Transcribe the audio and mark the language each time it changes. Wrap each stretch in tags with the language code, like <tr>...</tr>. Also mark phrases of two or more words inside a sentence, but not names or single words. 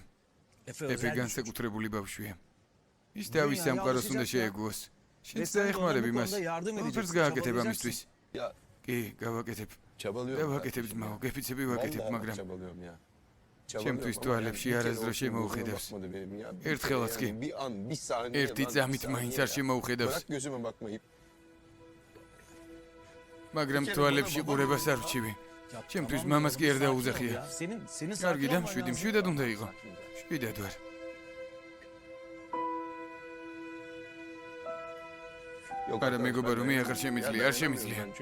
<ka>ეფე განსაკუთრებული ბავშვია. ის დავის სამყაროს უნდა შეეგუოს. შენც დაეხმარები მას. ყველაფერს გააკეთებ ამისთვის. კი, გავაკეთებ.</ka> <tr>Çabalıyorum.</tr> <ka>დავაკეთებ ძმაო, გეფიცები ვაკეთებ, მაგრამ</ka> <tr>Çabalıyorum ya.</tr> <ka>ჩემთვის თვალებში არასდროს შემოუხედავს. ერთხელაც კი.</ka> <tr>Bir an, bir saniye.</tr> <ka>ერთი წამით მაინც არ შემოუხედავს.</ka> <tr>Bırak gözüme bakmayı.</tr> <ka>მაგრამ თვალებში ყურებას არ ვჩივი. ჩემთვის მამას კი არ დაუძახია. კარგი და მშვიდად უნდა იყო. მშვიდად ვარ. არა მეგობარო, მე აღარ შემიძლია, არ შემიძლია.</ka>